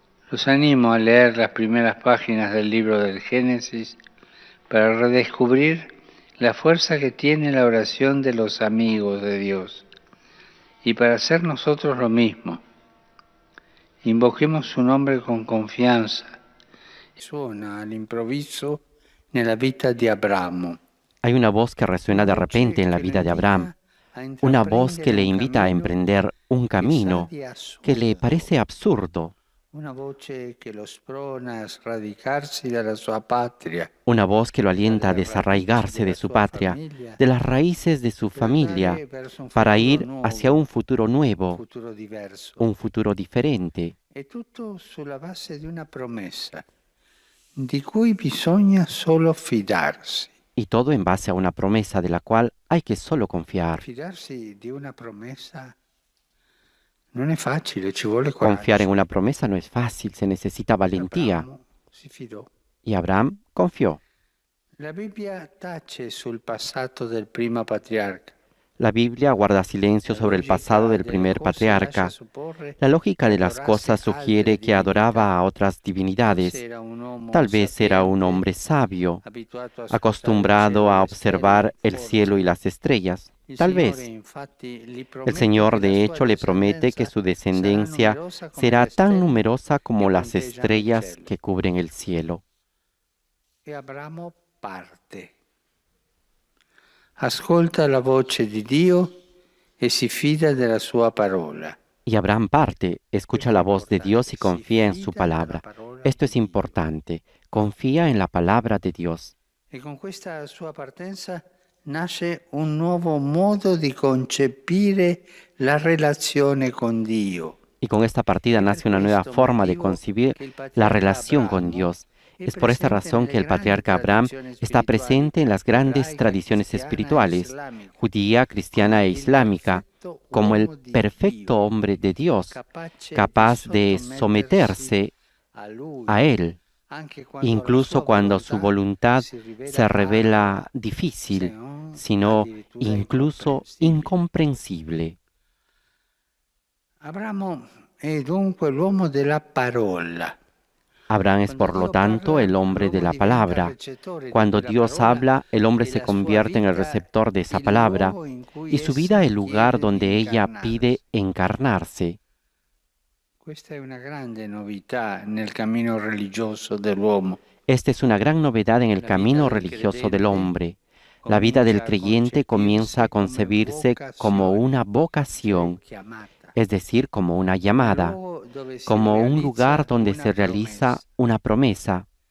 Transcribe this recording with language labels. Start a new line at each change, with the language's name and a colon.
Spanish: Los animo a leer las primeras páginas del libro del Génesis para redescubrir la fuerza que tiene la oración de los amigos de Dios y para hacer nosotros lo mismo. Invoquemos su nombre con confianza. Suena al improviso
Italian: nella vita di Abramo.
Spanish: Hay una voz que resuena de repente en la vida de Abraham, una voz que le invita a emprender un camino que le parece absurdo,
Italian: Una voce che lo sprona a sradicarsi dalla sua patria,
Spanish: una voz que lo alienta a desarraigarse de su patria, de las raíces de su familia, para ir hacia un futuro nuevo,
Italian: futuro diverso.
Spanish: un futuro diferente.
Italian: È tutto sulla base di una promessa, di cui bisogna solo fidarsi.
Spanish: Y todo en base a una promesa de la cual hay que solo confiar.
Italian: Fidarsi di una promessa non è facile, ci vuole coraggio.
Spanish: Confiar en una promesa no es fácil, se necesita valentía.
Italian: Abramo si fidò.
Spanish: Y Abraham confió.
Italian: La Bibbia tace sul passato del primo patriarca.
Spanish: La Biblia guarda silencio sobre el pasado del primer patriarca. La lógica de las cosas sugiere que adoraba a otras divinidades. Tal vez era un hombre sabio, acostumbrado a observar el cielo y las estrellas. Tal vez. El Señor, de hecho, le promete que su descendencia será tan numerosa como las estrellas que cubren el cielo.
Italian: E Abramo parte. Ascolta la voce di Dio e si fida della sua parola.
Spanish: Y Abraham parte, escucha la voz de Dios y confía en su palabra. Esto es importante. Confía en la palabra de Dios.
Italian: E con questa sua partenza nasce un nuovo modo di concepire la relazione con Dio.
Spanish: Y con esta partida nace una nueva forma de concebir la relación con Dios. Es por esta razón que el patriarca Abraham está presente en las grandes tradiciones espirituales, judía, cristiana e islámica, como el perfecto hombre de Dios, capaz de someterse a Él, incluso cuando su voluntad se revela difícil, sino incluso incomprensible.
Italian: Abramo è dunque l'uomo della parola.
Spanish: Abraham es, por lo tanto, el hombre de la palabra. Cuando Dios habla, el hombre se convierte en el receptor de esa palabra y su vida el lugar donde ella pide encarnarse.
Italian: Questa è una grande novità nel cammino religioso dell'uomo.
Spanish: Esta es una gran novedad en el camino religioso del hombre. La vida del creyente comienza a concebirse como una vocación, es decir, como una llamada, como un lugar donde se realiza una promesa.